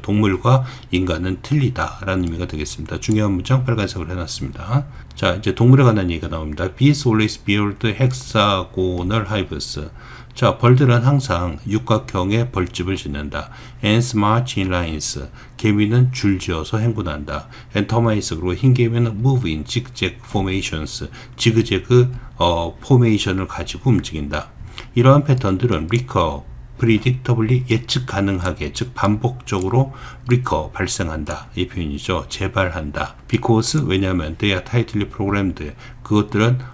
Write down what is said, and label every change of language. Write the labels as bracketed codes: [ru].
[ko] 동물과 인간은 틀리다 라는 의미가 되겠습니다. 중요한 문장 빨간색으로 해놨습니다. 자, 이제 동물에 관한 얘기가 나옵니다. [en] Bees always build hexagonal hives. [ko] 자, 벌들은 항상 육각형의 벌집을 짓는다. [en] Ants march in lines. [ko] 개미는 줄지어서 행군한다. [en] And termites, [ko] 그리고 흰 개미는 [en] move in zigzag formations. [ko] 지그재그 포메이션을 가지고 움직인다. 이러한 패턴들은 [en] recur, predictably [ko] 예측 가능하게, 즉 반복적으로 [en] recur, [ko] 발생한다. 이 표현이죠. 재발한다. [en] Because, [ko] 왜냐하면 [en] they are tightly programmed. [ko] 그것들은